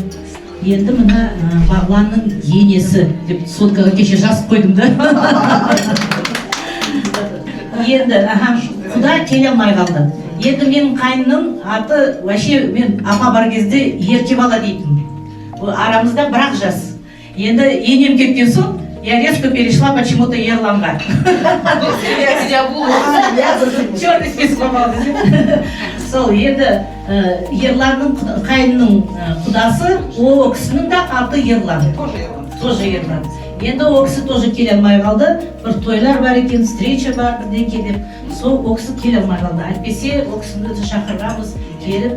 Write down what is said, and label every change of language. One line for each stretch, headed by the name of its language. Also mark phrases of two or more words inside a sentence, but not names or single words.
Kazakh: Енді мына Бағланның енесі деп соткаға кеше жазып қойдым да. Енді құда келе алмай қалды. Енді менің қайным аты, вообще мен апа бар кезде ерке бала дейтін. Арамызда бірақ жас. Енді енем кеткен соң,
Russian: я резко перешла почему-то Ерланға. Черный список попал.
Kazakh: Сол енді Ерланның қайнының құдасы, о кісінің де аты Ерлан.
Russian: Тоже Ерлан.
Kazakh: Енді о кісі тоже келе алмай қалды. Бір тойлар бар екен, встреча бар бірдеңке деп. Сол о кісі келе алмай қалды. Әйтпесе о кісіні шақырғанбыз, келіп.